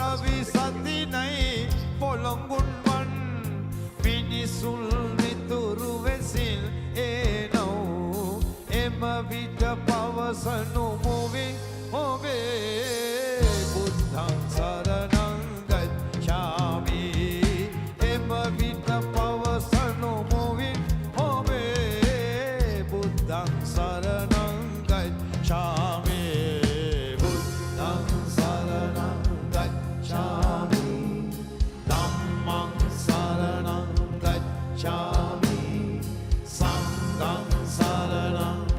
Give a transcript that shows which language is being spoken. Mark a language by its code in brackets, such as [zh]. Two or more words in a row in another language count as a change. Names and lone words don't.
[si] විට පවසනු මුවි ඔබේ [pi] බුද්ධං සරණං ගච්ඡාමි [si] එම විට පවසනු මුවි [pi] ඔබේ බුද්ධං සරණං ගච්ඡාමි බුද්ධං සරණං ගච්ඡාමි ධම්මං සරණං ගච්ඡාමි සංඝං සරණං